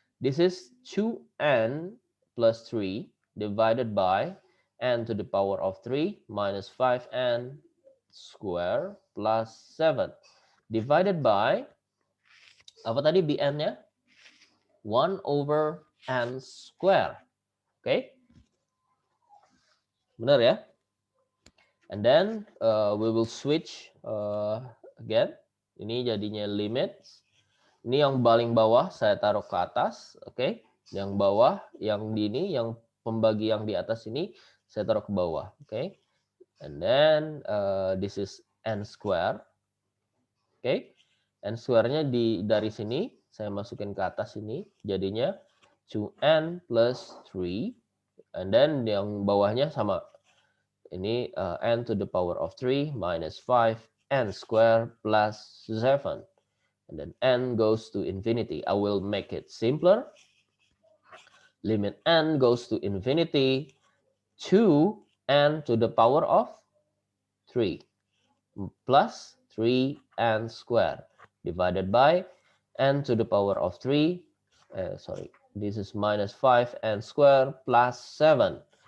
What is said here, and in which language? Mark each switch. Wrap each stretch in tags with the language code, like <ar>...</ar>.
<en>This is 2n plus 3 divided by n to the power of 3 minus 5n square plus 7 divided by</en> <id>apa tadi BN-nya?</id> <en>1 over n square. Okay?</en> <id>Benar ya?</id> <en>And then we will switch again.</en> <id>Ini jadinya limits. Ini yang paling bawah saya taruh ke atas, oke? Okay? Yang bawah, yang di ini, yang pembagi yang di atas ini saya taruh ke bawah, oke?</id> <en>Okay? And then this is n square. Oke, okay.</en> <id>N square-nya dari sini saya masukin ke atas ini, jadinya</id> <en>2n plus 3, and then</en> <id>yang bawahnya sama.</id> <en>Ini n to the power of 3 minus 5n square plus 7, and then n goes to infinity. I will make it simpler. Limit n goes to infinity, 2n to the power of 3 plus 3n square divided by n to the power of 3, this is minus 5n square plus 7.</en>